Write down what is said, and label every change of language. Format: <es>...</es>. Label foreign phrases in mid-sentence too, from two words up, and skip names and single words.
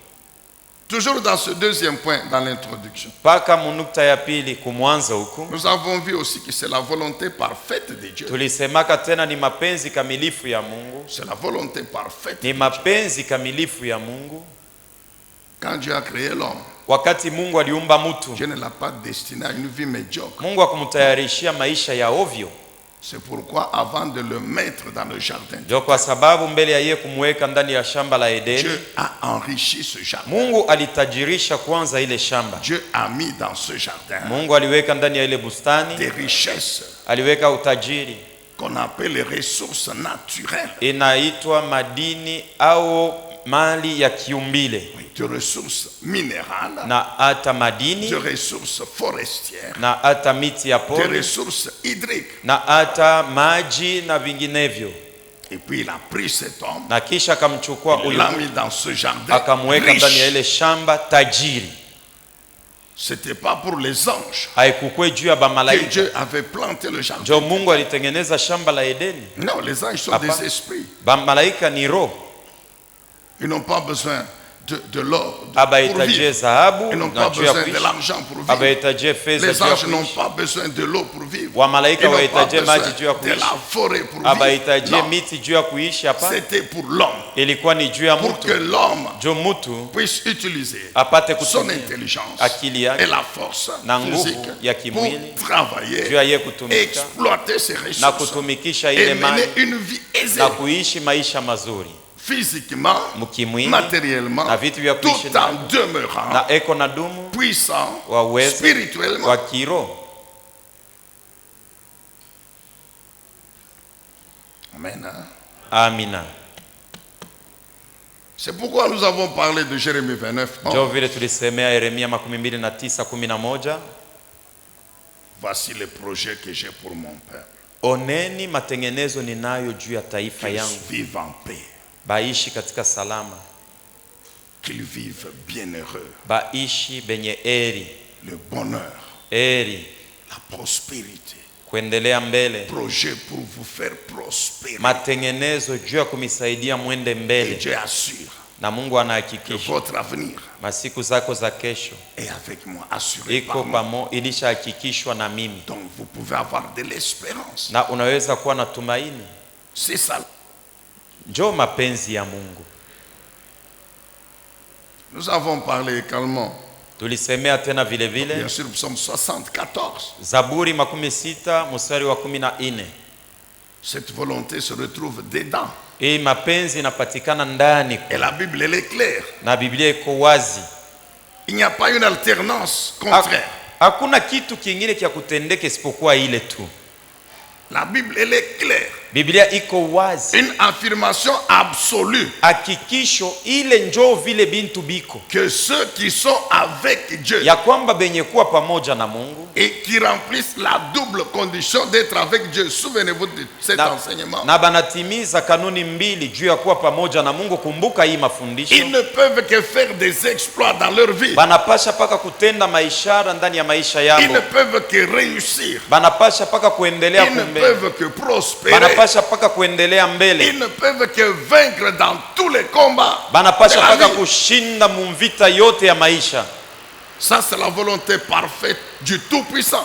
<fr>Toujours dans ce deuxième point, dans l'introduction,</fr> <sw>Paka munukta ya pili kumwanza huku</sw> <fr>nous avons vu aussi que c'est la volonté parfaite de Dieu.</fr> <sw>tulisemaka tena ni mapenzi kamilifu ya Mungu,</sw> <fr>C'est la volonté parfaite.</fr> <sw>ni mapenzi kamilifu ya Mungu.</sw> <fr>Quand Dieu a créé l'homme,</fr> <sw>Wakati Mungu aliumba mtu,</sw> <fr>Dieu ne l'a pas destiné à une vie médiocre.</fr> <sw>Mungu akumtayarishia maisha ya ovyo.</sw> <fr>C'est pourquoi avant de le mettre dans le jardin,</fr> <sw>Ndio kwa sababu mbele ya yeye kumweka ndani ya shamba la Edeni,</sw> <fr>Dieu a enrichi ce jardin.</fr> <sw>Mungu alitajirisha kwanza ile shamba.</sw> <fr>Dieu a mis dans ce jardin</fr> <sw>Mungu aliweka ndani ya ile bustani,</sw> <fr>des richesses</fr> <sw>aliweka utajiri</sw> <fr>qu'on appelle les ressources naturelles,</fr> <sw>inaitwa madini au mali ya kiumbile,</sw> <fr>des ressources minérales,</fr> <sw>na hata</sw> <fr>des</fr> <sw>madini,</sw> <fr>ressources forestières,</fr> <sw>na hata miti ya</sw> <fr>des</fr> <sw>pori,</sw> <fr>ressources hydriques.</fr> <sw>na hata maji na vinginevyo.</sw> <fr>Et puis il a pris cet homme,</fr> <sw>Na kisha akamchukua</sw> <fr>il</fr> <sw>huyu</sw> <fr>l'a mis dans ce jardin</fr> <sw>akamweka ndani ya</sw> <fr>riche.</fr> <sw>ile shamba tajiri.</sw> <fr>C'était pas pour les anges</fr> <sw>Haikukwe juu ya</sw> <fr>que</fr> <sw>bamalaika</sw> <fr>Dieu avait planté le jardin.</fr> <sw>ndio Mungu alitengeneza shamba la Edeni.</sw> <fr>Non, les anges sont</fr> <sw>Apa.</sw> <fr>des esprits.</fr> <sw>Bamalaika ni roho,</sw> <fr>Ils n'ont pas besoin de l'or pour</fr> <sw>abahitajie</sw> <fr>vivre.</fr> <sw>dhahabu</sw> <fr>Ils n'ont</fr> <sw>na</sw> <fr>pas</fr> <sw>juu ya</sw> <fr>besoin de</fr> <sw>kuishi,</sw> <fr>l'argent pour vivre.</fr> <sw>abahitajie fedha</sw> <fr>Les</fr> <sw>juu ya</sw> <fr>anges n'ont</fr> <sw>kuishi,</sw> <fr>pas besoin de l'eau pour vivre.</fr> <sw>wamalaika</sw> <fr>Ils n'ont pas</fr> <sw>wahitajie</sw> <fr>besoin</fr> <sw>maji juu ya</sw> <fr>de</fr> <sw>kuishi,</sw> <fr>la forêt pour vivre.</fr> <sw>abahitajie</sw> <fr>Non,</fr> <sw>miti juu ya kuishi. Hapa</sw> <fr>c'était pour l'homme.</fr> <sw>ilikuwa ni juu ya</sw> <fr>Pour que</fr> <sw>mtu,</sw> <fr>l'homme</fr> <sw>juu mtu</sw> <fr>puisse utiliser</fr> <sw>apate</sw> <fr>son</fr> <sw>kutumia</sw> <fr>intelligence</fr> <sw>akili</sw> <fr>et</fr> <sw>yake</sw> <fr>la force</fr> <sw>na nguvu</sw> <fr>physique</fr> <sw>ya</sw> <fr>pour</fr> <sw>kimwili juu ya</sw> <fr>travailler,</fr> <sw>yeye kutumika</sw> <fr>exploiter ses</fr> <sw>na</sw> <fr>ressources</fr> <sw>kutumikisha</sw> <fr>et</fr> <sw>ile</sw> <fr>mener</fr> <sw>mali</sw> <fr>une vie aisée.</fr> <sw>na kuishi maisha mazuri.</sw> <fr>physiquement,</fr> <sw>mukimwili</sw> <fr>matériellement,</fr> <sw>na vitu vya kuishi</sw> <fr>tout en</fr> <sw>navyo,</sw> <fr>demeurant</fr> <sw>na eko na dumu</sw> <fr>puissant</fr> <sw>wa uwezo</sw> <fr>spirituellement.</fr> <sw>wa kiroho.</sw> <fr>Amen. Hein?</fr> <sw>Amina.</sw> <fr>C'est pourquoi nous avons parlé de Jérémie 29.</fr> <sw>Ndio vile tulisemea Yeremia 29:11.</sw> <fr>Voici les projets que j'ai pour mon peuple.</fr> <sw>Oneni matengenezo ninayo juu ya taifa</sw> <fr>Qu'ils</fr> <sw>yangu,</sw> <fr>vivent en paix,</fr> <sw>baishi katika salama,</sw> <fr>qu'ils vivent bienheureux,</fr> <sw>baishi benye eri,</sw> <fr>le bonheur,</fr> <sw>eri,</sw> <fr>la prospérité.</fr> <sw>kuendelea mbele,</sw> <fr>Projet pour vous faire prospérer.</fr> <sw>matengenezo juu ya kumisaidia mwende</sw> <fr>Et</fr> <sw>mbele,</sw> <fr>Dieu assure</fr> <sw>na Mungu</sw> <fr>que</fr> <sw>anahakikisha</sw> <fr>votre avenir</fr> <sw>masiku zako za kesho</sw> <fr>est avec moi, assuré</fr> <sw>iko</sw> <fr>par moi.</fr> <sw>pamo, ilishahakikishwa na mimi,</sw> <fr>Donc vous pouvez avoir de l'espérance.</fr> <sw>na unaweza kuwa na tumaini.</sw> <fr>C'est ça.</fr> <sw>Njoo mapenzi ya Mungu.</sw> <fr>Nous avons parlé également,</fr> <sw>Tulisemea tena vile vile</sw> <fr>bien sûr, psaume 74.</fr> <sw>Zaburi 16:14.</sw> <fr>Cette volonté se retrouve dedans.</fr> <sw>Hii mapenzi inapatikana ndani,</sw> <fr>Et la Bible, elle est claire.</fr> <sw>na Biblia iko wazi.</sw> <fr>Il n'y a pas une alternance contraire.</fr> <sw>Hakuna kitu kingine kia kutendeka isipokuwa ile tu.</sw> <fr>La Bible, elle est claire.</fr> <sw>Biblia iko wazi,</sw> <fr>Une affirmation absolue</fr> <sw>hakikisho ile njoo vile bintu biko</sw> <fr>que ceux qui sont avec Dieu</fr> <sw>ya kwamba benye kuwa pamoja na Mungu</sw> <fr>et qui remplissent la double condition d'être avec Dieu. Souvenez-vous de cet enseignement.</fr> <sw>na banatimiza kanuni mbili juu ya kuwa pamoja na Mungu. Kumbuka hii mafundisho,</sw> <fr>Ils ne peuvent que faire des exploits dans leur vie.</fr> <sw>banapasha paka kutenda maishara ndani ya maisha</sw> <fr>Ils ne</fr> <sw>yao,</sw> <fr>peuvent que réussir.</fr> <sw>banapasha paka kuendelea</sw> <fr>Ils ne</fr> <sw>kumbe,</sw> <fr>peuvent que prospérer.</fr> <sw>banapasha paka kuendelea mbele,</sw> <fr>Ils ne peuvent que vaincre dans tous les combats.</fr> <sw>banapasha</sw> <fr>de la</fr> <sw>paka</sw> <fr>vie.</fr> <sw>kushinda mumvita yote ya maisha.</sw> <fr>Ça, c'est la volonté parfaite du Tout-Puissant.</fr>